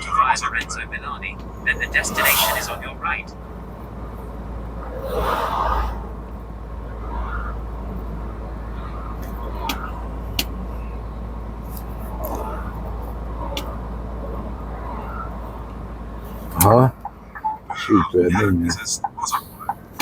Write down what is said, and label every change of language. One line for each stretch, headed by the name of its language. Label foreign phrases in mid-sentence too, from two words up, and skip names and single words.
English: via Lorenzo Milani, then the destination is on your right.
Estonian: ahah, siit tuleb minna. järgmisest vasakule.